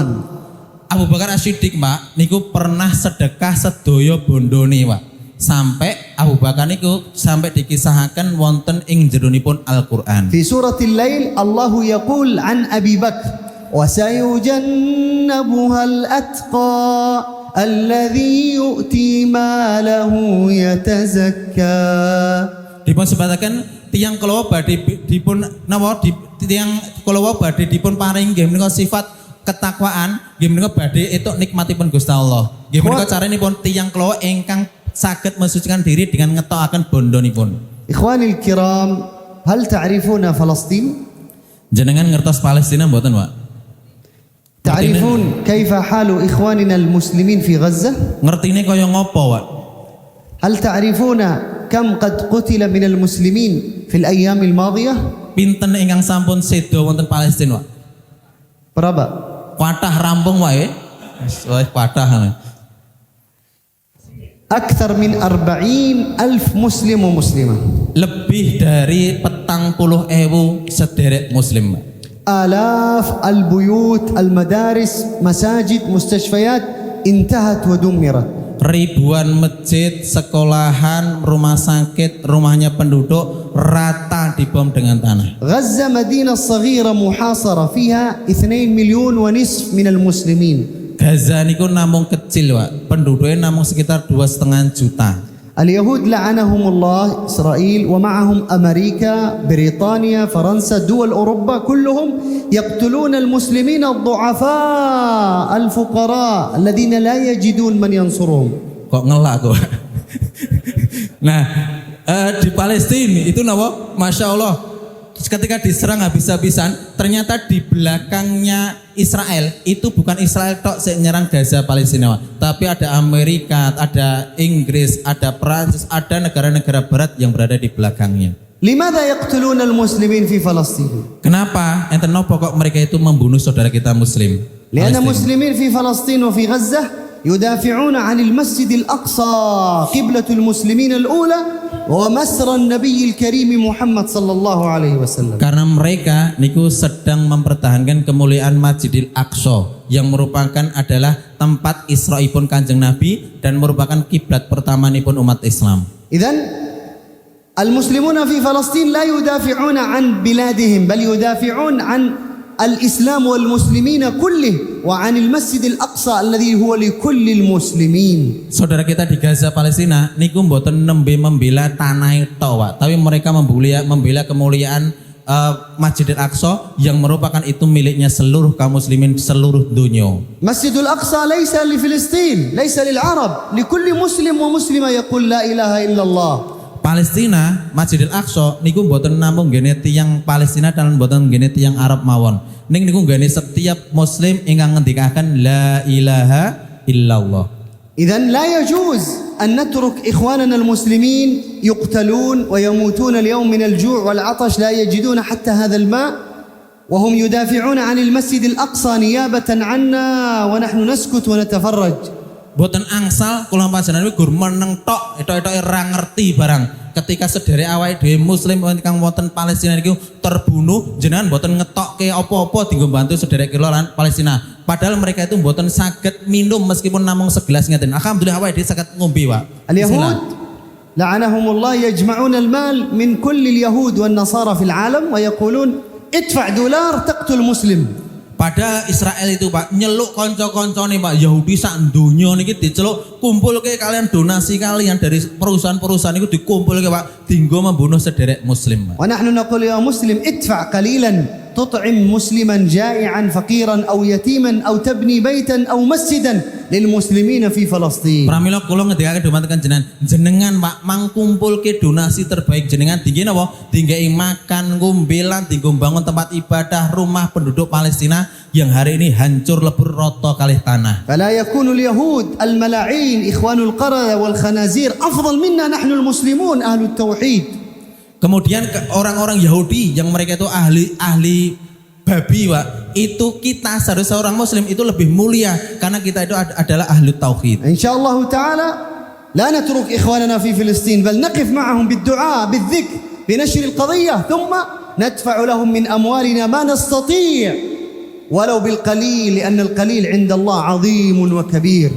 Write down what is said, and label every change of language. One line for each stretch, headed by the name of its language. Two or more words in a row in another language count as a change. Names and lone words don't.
Javanese: Abu Bakar As-Siddiq Pak niku pernah sedekah sedaya bondone Pak. Sampai Abu Bakar niku sampai dikisahaken wonten ing jeronipun Al-Qur'an.
Arabic: في سورة الليل الله يقول عن أبي بكر وسيجنبها الأتقى الذي يؤتي ماله يتزكى.
Javanese: Dipun sebataken tiang kalawa badhe dipun napa tiang kalawa badhe dipun paring nggih menika sifat ketakwaan nggih menika badhe etuk nikmatipun Gusti Allah. Nggih menika caranipun tiang kalawa ingkang saged mensucikan diri dengan ngetokaken bondonipun.
Arabic: إخواني الكرام هل تعرفون فلسطين؟
Javanese: Jenengan ngertos Palestina mboten, Pak?
Arabic: تعرفون كيف حال إخواننا المسلمين في غزة؟
Javanese: Ngertine kaya ngopo, Pak?
Arabic: هل تعرفون كم قد قتل من المسلمين في الأيام الماضية؟
Javanese: Pinten ingkang sampun sedo wonten Palestina, Pak?
Indonesian: berapa?
Javanese: Kathah rampung wae. Wis kathah.
Arabic: أكثر من 40,000 مسلم ومسلمة.
Indonesian: Lebih dari 40.000 sederek muslim.
Arabic: آلاف البيوت المدارس مساجد مستشفيات انتهت ودمرت.
Indonesian: Ribuan masjid, sekolahan, rumah sakit, rumahnya penduduk rata dibom dengan tanah.
Arabic: غزة مدينة صغيرة محاصرة فيها 2.5 مليون من المسلمين.
Javanese: Gaza niku namung kecil, Pak.
Indonesian: Penduduknya namung sekitar 2,5 juta.
Arabic: اليهود لعنهم الله إسرائيل ومعهم أمريكا بريطانيا فرنسا دول أوروبا كلهم يقتلون المسلمين الضعفاء الفقراء الذين لا يجدون من ينصرهم.
Javanese: Kok ngelak kok.
Indonesian: Nah, di Palestina itu napa?
Arabic: ما شاء الله.
Indonesian: Ketika diserang habis-habisan, ternyata di belakangnya Israel itu bukan Israel
Javanese: tok sing nyerang
Indonesian: Gaza Palestina, tapi ada Amerika, ada Inggris, ada Prancis, ada negara-negara barat yang berada di belakangnya.
Arabic: لماذا يقتلون المسلمين في فلسطين؟
Indonesian: Kenapa?
Javanese: Enten napa kok
Indonesian: mereka itu membunuh saudara kita muslim?
Arabic: لأن
Indonesian: Palestina?
Arabic: المسلمين في فلسطين وفي غزة يدافعون عن المسجد الأقصى قبلة المسلمين الأولى ومسرى النبي الكريم محمد صلى الله عليه وسلم.
Indonesian: Karena mereka niku sedang mempertahankan kemuliaan Masjidil Aqsa yang merupakan adalah tempat Isra'ipun Kanjeng Nabi dan merupakan kiblat pertamanipun umat Islam.
Arabic: إذن المسلمون في فلسطين لا يدافعون عن بلادهم بل يدافعون عن الإسلام والمسلمين كله وعن المسجد الأقصى الذي هو لكل المسلمين.
Indonesian: Saudara kita di Gaza Palestina
Javanese: niku mboten nembe
Indonesian: membela tanah tok, tapi mereka membela kemuliaan Masjidil Aqsa yang merupakan itu miliknya seluruh kaum muslimin seluruh dunia.
Arabic: مسجد الأقصى ليس لفلسطين ليس للعرب لكل مسلم ومسلمة يقول لا إله إلا الله.
Javanese: Palestina, Masjidil Aqsa niku mboten namung nggene tiyang Palestina dan mboten nggene tiyang Arab mawon. Niku nggene setiap muslim ingkang ngendikaken
Arabic: لا إله إلا الله. إذن لا يجوز أن نترك إخواننا المسلمين يقتلون ويموتون اليوم من الجوع والعطش لا يجدون حتى هذا الماء وهم يدافعون عن المسجد الأقصى نيابة عنا ونحن نسكت ونتفرج.
Javanese: Boten angsal kula panjenengan gur meneng tok etok-etoke ora ngerti barang ketika sederek awake dhewe muslim ingkang wonten Palestina niku terbunuh jenengan boten ngetokke apa-apa dienggo bantu sederek kula lan Palestina
Indonesian: padahal mereka itu
Javanese: boten saged minum meskipun namung segelas ngeten alhamdulillah awake dhewe saged ngombe wae.
Arabic: اليهود لعنهم الله يجمعون المال من كل اليهود والنصارى في العالم ويقولون ادفع $1 تقتل مسلم.
Indonesian: Pada Israel itu
Javanese: Pak nyeluk konco-koncone Pak Yahudi sak donya niki diceluk kumpulke kalian donasi kalian
Indonesian: dari perusahaan-perusahaan itu
Javanese: dikumpulke Pak dinggo membunuh sederek muslim Pak.
Arabic: ونحن نقول يا مسلم ادفع قليلا تطعم مسلما جائعا فقيرا أو يتيما أو تبني بيتا أو مسجدا للمسلمين في فلسطين.
Javanese: Pramila kula ngendikake dumateng jenengan Pak mangkumpulke donasi terbaik jenengan tinggi napa dinggei makan ngombe lan dinggo bangun tempat ibadah
Indonesian: rumah penduduk Palestina yang hari ini hancur lebur rata
Javanese: kalih tanah.
Arabic: فلا يكون اليهود الملاعين إخوان القردة والخنازير أفضل منا نحن المسلمون أهل التوحيد.
Indonesian: Kemudian orang-orang Yahudi yang mereka itu ahli babi Pak, itu kita seharusnya orang muslim itu lebih mulia karena kita itu adalah ahli tauhid.
Arabic: إن شاء الله تعالى لا نترك إخواننا في فلسطين بل نقف معهم بالدعاء بالذكر بنشر القضية ثم ندفع لهم من أموالنا ما نستطيع ولو بالقليل لأن القليل عند الله عظيم وكبير.